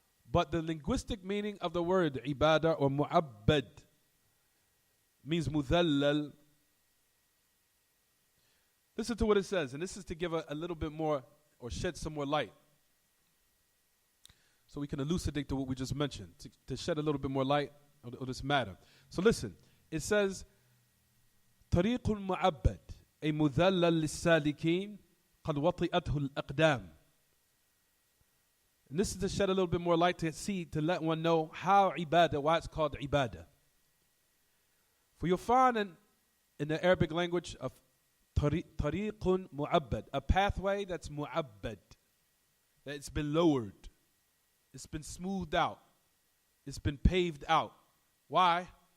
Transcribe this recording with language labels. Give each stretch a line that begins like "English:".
English: But the linguistic meaning of the word ibadah or mu'abbad means mudhallal. Listen to what it says, and this is to give a little bit more or shed some more light, so we can elucidate to what we just mentioned, to shed a little bit more light on this matter. So listen, it says,
Arabic: طريق معبد أي مذلل للسالكين قد وطئته الأقدام.
English: And this is to shed a little bit more light to let one know how ibadah, why it's called ibadah. For you'll find in the Arabic language of tariqun mu'abbad, a pathway that's mu'abbad, that it's been lowered, it's been smoothed out, it's been paved out. Why?